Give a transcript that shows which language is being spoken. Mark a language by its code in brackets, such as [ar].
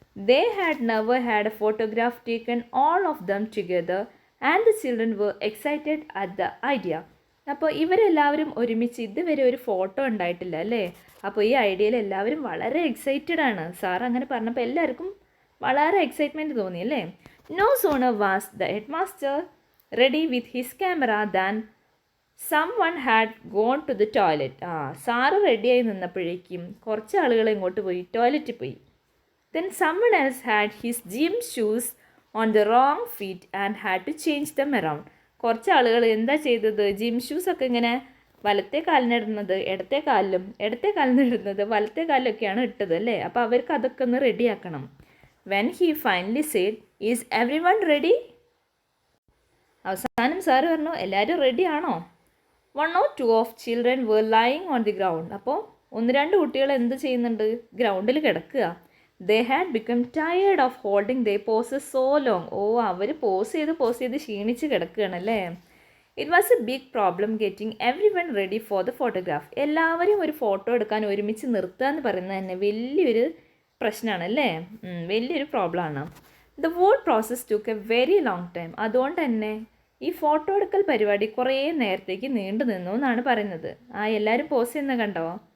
[en] They had never had a photograph taken all of them together and the children were excited at the idea. [ml] അപ്പോൾ ഇവരെല്ലാവരും ഒരുമിച്ച് ഇതുവരെ ഒരു photo ഉണ്ടായിട്ടില്ല അല്ലേ? അപ്പോൾ ഈ ഐഡിയയിൽ എല്ലാവരും വളരെ എക്സൈറ്റഡ് ആണ്. സാർ അങ്ങനെ പറഞ്ഞപ്പോൾ എല്ലാവർക്കും വളരെ എക്സൈറ്റ്മെൻറ്റ് തോന്നി അല്ലേ? [en] No sooner was the headmaster ready with his camera than someone had gone to the toilet. [ml] Sir റെഡിയായി നിന്നപ്പോഴേക്കും കുറച്ച് ആളുകൾ ഇങ്ങോട്ട് പോയി, ടോയ്ലറ്റിൽ പോയി. [en] Then someone else had his gym shoes on the wrong feet and had to change them around. [ml] കുറച്ച് ആളുകൾ എന്താ ചെയ്തത്, ജിം ഷൂസൊക്കെ ഇങ്ങനെ വലത്തെ കാലിനിടുന്നത് ഇടത്തെ കാലിലും ഇടത്തെ കാലിനിടുന്നത് വലത്തെ കാലിലൊക്കെയാണ് ഇട്ടത് അല്ലേ. അപ്പോൾ അവർക്ക് അതൊക്കെ ഒന്ന് റെഡിയാക്കണം. [en] when he finally said is everyone ready, [ml] അവസാനം സാറ് പറഞ്ഞു എല്ലാവരും റെഡി ആണോ. [en] 1 or 2 of children were lying on the ground. [ml] അപ്പോൾ 1-2 കുട്ടികൾ എന്ത് ചെയ്യുന്നുണ്ട്, ഗ്രൗണ്ടിൽ കിടക്കുക. [en] They had become tired of holding their poses so long. [ml] Our pose ചെയ്ത് ക്ഷീണിച്ച് കിടക്കുകയാണല്ലേ. [en] It was a big problem getting everyone ready for the photograph. [ml] എല്ലാവരും ഒരു ഫോട്ടോ എടുക്കാൻ ഒരുമിച്ച് നിർത്തുക എന്ന് പറയുന്നത് തന്നെ വലിയൊരു പ്രശ്നമാണല്ലേ, വലിയൊരു പ്രോബ്ലമാണ്. [en] The whole process took a very long time. [ml] അതുകൊണ്ട് തന്നെ ഈ ഫോട്ടോ എടുക്കൽ പരിപാടി കുറേ നേരത്തേക്ക് നീണ്ടു നിന്നു എന്നാണ് പറയുന്നത്. എല്ലാവരും പോസ് ചെയ്യുന്ന കണ്ടോ.